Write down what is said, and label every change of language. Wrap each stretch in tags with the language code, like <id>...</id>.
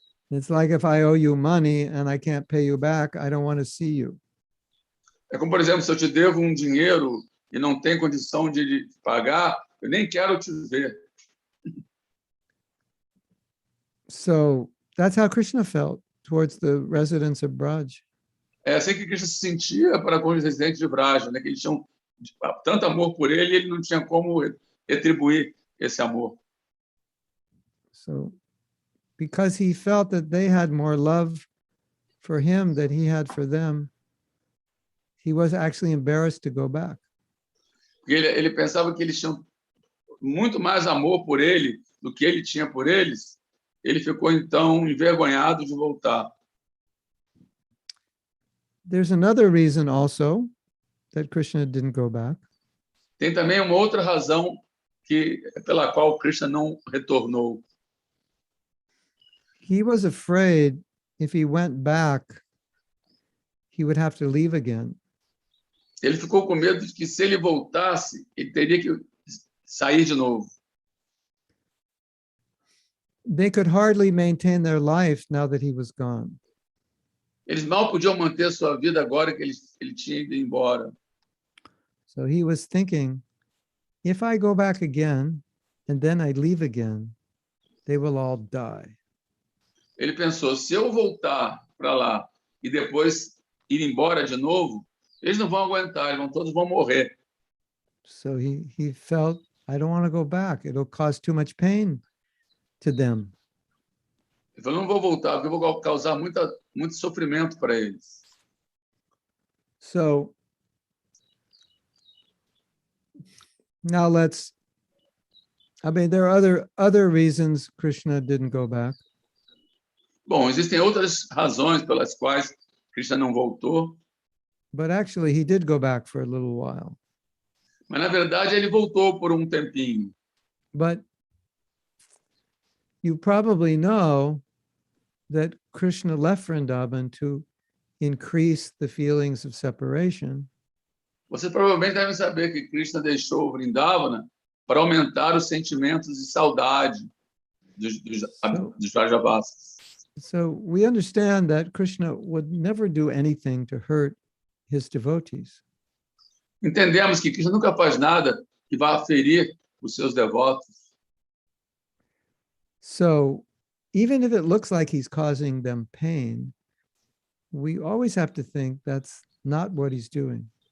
<en>It's like if I owe you money and I can't pay you back, I don't want to see you.</en> <pt>É como, por exemplo, se eu te devo um dinheiro e não tem condição de pagar, eu nem quero te ver.</pt> <en>So that's how Krishna felt towards the residents of Braj.</en> <pt>É assim que Krishna se sentia para com os residentes de Vraja, né? Que eles tinham tanto amor por ele e ele não tinha como retribuir esse amor.</pt> <en>So because he felt that they had more love for him than he had for them, he was actually embarrassed to go back.</en> <pt>Ele pensava que eles tinham muito mais amor por ele do que ele tinha por eles. Ele ficou então envergonhado de voltar.</pt> <en>There's another reason also that Krishna didn't go back.</en> <pt>Tem também uma outra razão pela qual Krishna não retornou.</pt> <en>He was afraid if he went back, he would have to leave again.</en> <pt>Ele ficou com medo de que, se ele voltasse, ele teria que sair de novo.</pt> <en>They could hardly maintain their life now that he was gone.</en> <pt>Eles mal podiam manter a sua vida agora que ele tinha ido embora.</pt> <en>So he was thinking, if I go back again and then I leave again, they will all die.</en> <pt>Ele pensou, se eu voltar para lá e depois ir embora de novo, eles não vão aguentar, todos vão morrer.</pt> <en>So he felt, I don't want to go back. It'll cause too much pain to them.</en> <pt>Ele falou, não vou voltar, porque eu vou causar muito sofrimento para eles.</pt> <en>So now there are other reasons Krishna didn't go back.</en> <pt>Bom, existem outras razões pelas quais Krishna não voltou.</pt> <en>But actually, he did go back for a little while.</en> <pt>Mas, na verdade, ele voltou por um tempinho.</pt> <en>But you probably know that Krishna left Vrindavan to increase the feelings of separation.</en> <pt>Vocês provavelmente devem saber que Krishna deixou o Vridavana para aumentar os sentimentos de saudade dos Vrajavasas.</pt> <en>So we understand that Krishna would never do anything to hurt his devotees.</en> <pt>Entendemos que Krishna nunca faz nada que vá ferir os seus devotos.</pt> <en>So even if it looks like he's causing them pain, we always have to think that's not what he's doing.</en>